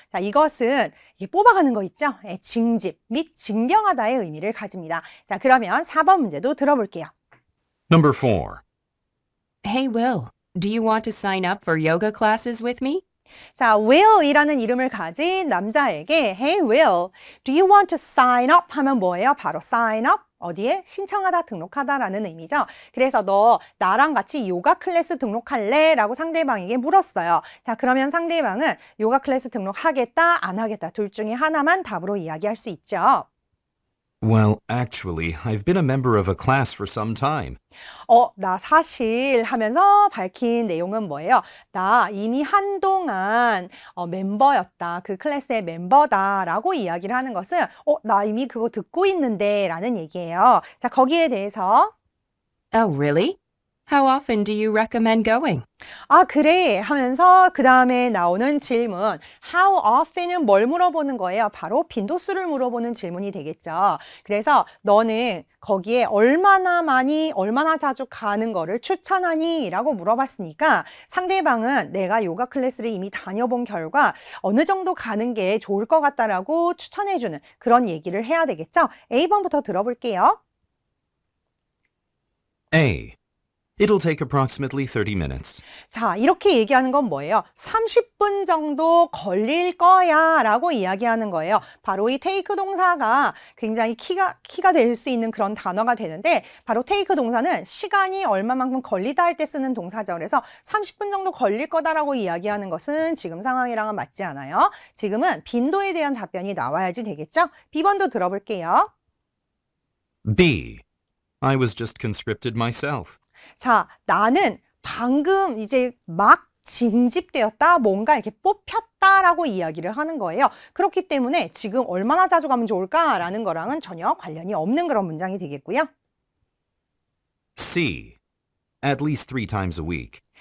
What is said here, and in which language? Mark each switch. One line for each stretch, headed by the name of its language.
Korean: 자, 이것은 뽑아가는 거 있죠? 징집 및 징병하다의 의미를 가집니다. 자, 그러면 4번 문제도 들어볼게요.
English: Number 4. Hey, Will. Do you want to sign up for yoga classes with me?
Korean: 자, Will이라는 이름을 가진 남자에게
English: Hey Will, do you want to sign up?
Korean: 하면 뭐예요? 바로 sign up. 어디에? 신청하다, 등록하다라는 의미죠. 그래서 너 나랑 같이 요가 클래스 등록할래? 라고 상대방에게 물었어요. 자, 그러면 상대방은 요가 클래스 등록하겠다, 안 하겠다 둘 중에 하나만 답으로 이야기할 수 있죠.
English: Well, actually, I've been a member of a class for some time.
Korean: 나 사실 하면서 밝힌 내용은 뭐예요? 나 이미 한동안 멤버였다. 그 클래스의 멤버다라고 이야기를 하는 것은 나 이미 그거 듣고 있는데 라는 얘기예요. 자, 거기에 대해서
English: Oh, really? How often do you recommend going?
Korean: 아, 그래 하면서 그 다음에 나오는 질문
English: How often
Korean: 은 뭘 물어보는 거예요? 바로 빈도수를 물어보는 질문이 되겠죠. 그래서 너는 거기에 얼마나 많이, 얼마나 자주 가는 거를 추천하니? 라고 물어봤으니까 상대방은 내가 요가 클래스를 이미 다녀본 결과 어느 정도 가는 게 좋을 것 같다라고 추천해주는 그런 얘기를 해야 되겠죠. A번부터 들어볼게요.
English: A. It'll take approximately 30 minutes.
Korean: 자, 이렇게 얘기하는 건 뭐예요? 30분 정도 걸릴 거야 라고 이야기하는 거예요. 바로 이 take 동사가 굉장히 키가 될 수 있는 그런 단어가 되는데 바로 take 동사는 시간이 얼마만큼 걸리다 할 때 쓰는 동사죠. 그래서 30분 정도 걸릴 거다라고 이야기하는 것은 지금 상황이랑은 맞지 않아요. 지금은 빈도에 대한 답변이 나와야지 되겠죠? B번도 들어볼게요.
English: B. I was just conscripted myself.
Korean: 자, 나는 방금 이제 막 징집되었다, 뭔가 이렇게 뽑혔다라고 이야기를 하는 거예요. 그렇기 때문에 지금 얼마나 자주 가면 좋을까라는 거랑은 전혀 관련이 없는 그런 문장이 되겠고요.
English: C. At least 3 times a week.